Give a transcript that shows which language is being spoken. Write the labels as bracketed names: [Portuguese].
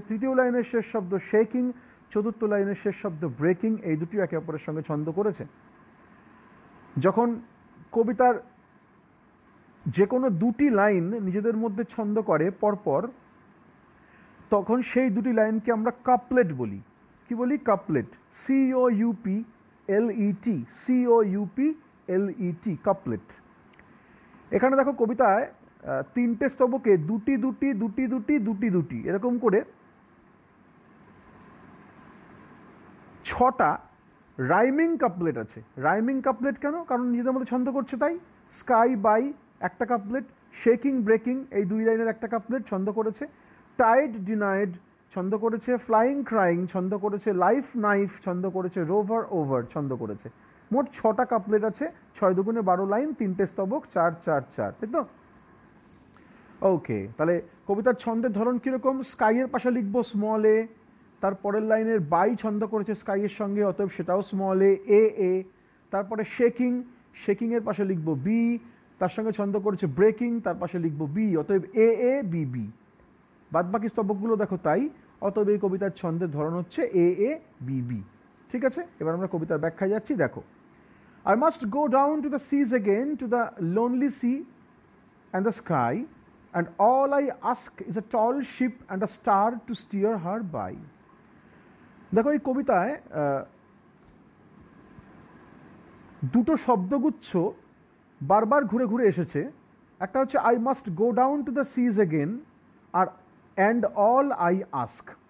[Bangla] তৃতীয় লাইনের শেষ শব্দ শেকিং, চতুর্থ লাইনের শেষ শব্দ ব্রেকিং, এই দুটি একে অপরের সঙ্গে ছন্দ করেছে। যখন কবিতার যে কোনো দুটি লাইন নিজেদের মধ্যে ছন্দ করে পরপর, তখন সেই দুটি লাইনকে আমরা কাপলেট বলি। কি বলি? কাপলেট। [English] COUPLET, COUPLET, couplet. [Bangla] এখানে দেখো কবিতায় 3টে স্তবকে দুটি দুটি দুটি দুটি দুটি দুটি এরকম করে 6টা রাইমিং কাপলেট আছে। রাইমিং কাপলেট কেন? কারণ নিজেদের মধ্যে ছন্দ করছে তাই। স্কাই বাই একটা কাপলেট, শেকিং ব্রেকিং এই 2 লাইনের একটা কাপলেট ছন্দ করেছে। টাইড ডিনাইড ছন্দ করেছে, ফ্লাইং ক্রাইং ছন্দ করেছে, লাইফ নাইফ ছন্দ করেছে, রোভার ওভার ছন্দ করেছে। মোট 6টা কাপলেট আছে, 6 দুগুণে 12 লাইন, 3টে স্তবক, 4 4 4, তাই তো? ওকে, তাহলে কবিতার ছন্দের ধরন কিরকম? স্কাইয়ের পাশে লিখবো স্মল এ, তার পরের লাইনের বাই ছন্দ করেছে স্কাইয়ের সঙ্গে, অতএব সেটাও স্মল এ এ। তারপরে শেকিং, শেকিংয়ের পাশে লিখব বি, তার সঙ্গে ছন্দ করেছে ব্রেকিং, তার পাশে লিখব বি, অতএব এ এ বি বি। বাদ বাকি স্তবকগুলো দেখো তাই, অতএব এই কবিতার ছন্দের ধরন হচ্ছে এ এ বি বি। ঠিক আছে, এবার আমরা কবিতার ব্যাখ্যায় যাচ্ছি। [English] দেখো, I must go down to the seas again, to the lonely sea and the sky, and all I ask is a tall ship and a star to steer her by. [Bangla] দেখো এই কবিতায় দুটো শব্দগুচ্ছ বারবার ঘুরে ঘুরে এসেছে। একটা হচ্ছে [English] I must go down to the seas again, আর and all I ask.